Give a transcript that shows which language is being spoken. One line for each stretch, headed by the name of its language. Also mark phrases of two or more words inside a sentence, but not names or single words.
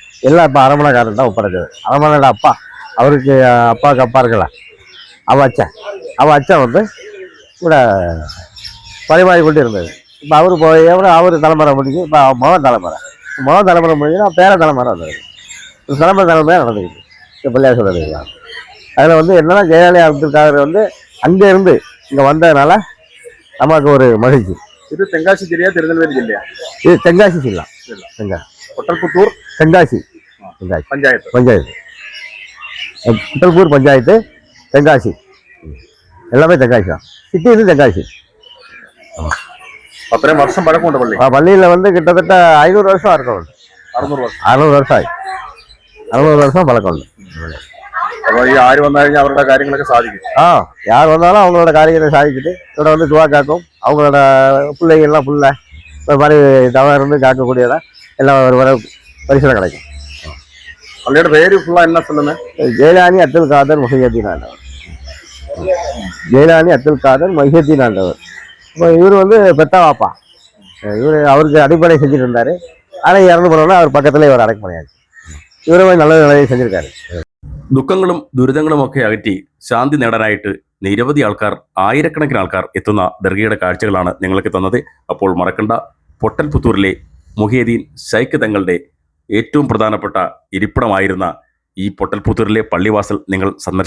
Tamil: எல்லாம் இப்போ அரமணைக்காரன் தான் ஒப்படைச்சது. அரமணையோட அப்பா, அவருக்கு அப்பாவுக்கு அப்பா இருக்கல, அவள் அச்சன் வந்து கூட பரிமாறி கொண்டு இருந்தது. இப்போ அவர் போய் எவ்வளோ அவர் தலைமுறை முடிஞ்சு இப்போ மகன் தலைமுறை முடிஞ்சுன்னா பேர தலைமுறை வந்தது. தலைமுறையாக நடந்துக்கிட்டு இந்த பிள்ளையார் சொல்லுறதுங்களா. அதில் வந்து என்னன்னா ஜெயலலிதா அப்துல் காதர் வந்து அங்கேருந்து இங்கே வந்ததுனால நமக்கு ஒரு மகிழ்ச்சி.
Malayalam: ഇത് തെങ്കാശി ജില്ലയാ തിരുനെൽവേലി ജില്ലയാ?
Tamil: இது தென்காசி ജില്ല.
Malayalam: പൊട്ടൽപുത്തൂർ தென்காசி പഞ്ചായത്ത്.
Tamil: குட்டல்பூர் பஞ்சாயத்து தென்காசி. எல்லாமே தென்காசி தான். சிட்டி இது தென்காசி.
Malayalam: അത്രയും വർഷം പഴക്കമുണ്ട് പള്ളി.
Tamil: பள்ளியில் வந்து கிட்டத்தட்ட 500 வருஷம் இருக்கும்.
Malayalam: 600 വർഷം.
Tamil: 600 வருஷம் ஆகி 600 வருஷம் பழக்கம் உண்டு.
Malayalam: അപ്പോൾ ഈ ആര് വന്നു കഴിഞ്ഞാൽ അവരുടെ കാര്യങ്ങളൊക്കെ സാധിക്കും.
Tamil: யார் வந்தாலும் அவங்களோட காரியத்தை சாதிச்சுட்டு இவரை வந்து துவா காக்கும். அவங்களோட பிள்ளைகள்லாம் ஃபுல்லாக இந்த மாதிரி தவறு இருந்து காக்கக்கூடியதான் எல்லாம் ஒரு வர பரிசனை கிடைக்கும்.
Malayalam: പള്ളിയുടെ പേര് ഫുള്ള എന്നാ சொல்லுங்க?
Tamil: ஜெயலானி அப்துல் காதர் மொஹியத்தீன் ஆண்டவர். ஜெயலானி அப்துல் காதர் மொஹியத்தீன் ஆண்டவர். இப்போ இவர் வந்து பெத்தாவாப்பா. இவர் அவருக்கு அடிப்படை செஞ்சுட்டு இருந்தார். ஆனால் இறந்து போனோன்னா அவர் பக்கத்தில் இவர் அடக்கமடையாச்சு. இவரும் நல்ல நிலையை செஞ்சிருக்காரு.
Malayalam: ദുഃഖങ്ങളും ദുരിതങ്ങളും ഒക്കെ അകറ്റി ശാന്തി നേടാനായിട്ട് നിരവധി ആൾക്കാർ, ആയിരക്കണക്കിന് ആൾക്കാർ എത്തുന്ന ദർഗയുടെ കാഴ്ചകളാണ് നിങ്ങൾക്ക് തന്നത്. അപ്പോൾ മറക്കണ്ട, പൊട്ടൽപുത്തൂരിലെ മുഹിയദ്ദീൻ ശൈഖ് തങ്ങളുടെ ഏറ്റവും പ്രധാനപ്പെട്ട ഇരിപ്പിടമായിരുന്ന ഈ പൊട്ടൽപുത്തൂരിലെ പള്ളിവാസൽ നിങ്ങൾ സന്ദർശിക്കണം.